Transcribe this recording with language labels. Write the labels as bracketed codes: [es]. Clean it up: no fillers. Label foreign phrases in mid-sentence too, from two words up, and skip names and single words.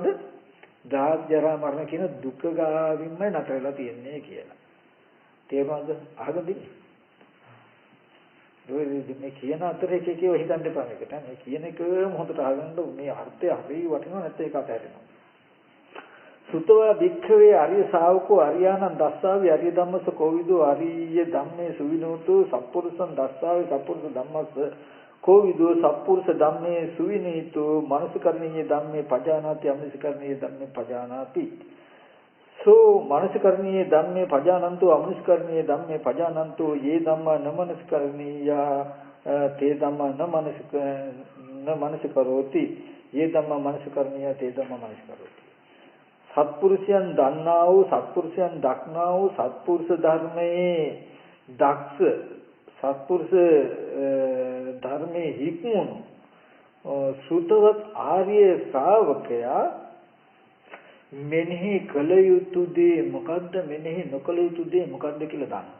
[si] ජාති ජරා මරණ කියන දුක ගාවින්මයි නැතර වෙලා තියෙන්නේ කියලා. තේරුණාද? අහගදී. මේ කියන අතරේ එකේව හිතන්න එපා මේකට. මේ කියන එකම හොඳට අහගන්න මේ අර්ථය හරි වටිනවා නැත්නම් ඒක අතහැරෙනවා. [pi] සුතවා භික්ඛවේ අරිය ශාවකෝ අරියානං දස්සාවි අරිය ධම්මස කෝවිදෝ අරිය ධම්මේ සුවිනෝතෝ සප්පුරුසං දස්සාවි සප්පුරුස ධම්මස්ස කෝවිදෝ සප්පුරුස ධම්මේ සුවිනීතෝ මනසකරණීය ධම්මේ පජානාති අමනසකරණීය ධම්මේ පජානාති සෝ මනසකරණීය ධම්මේ පජානන්තෝ අමනසකරණීය ධම්මේ පජානන්තෝ යේ ධම්මා නමනසකරණීයා තේ ධම්මා නමනසකරෝති යේ ධම්මා මනසකරණීයා තේ ධම්මා මනසකරෝති. [si] සත්පුරුෂයන් දන්නා වූ සත්පුරුෂයන් දක්නා වූ සත්පුරුෂ ධර්මයේ දක්ෂ සත්පුරුෂ ධර්මයේ හික්මුණු සුතවත් ආර්ය ශ්‍රාවකයා මෙනෙහි කළ යුතු දේ මොකද්ද මෙනෙහි නොකළ යුතු දේ මොකද්ද කියලා දන්නවා.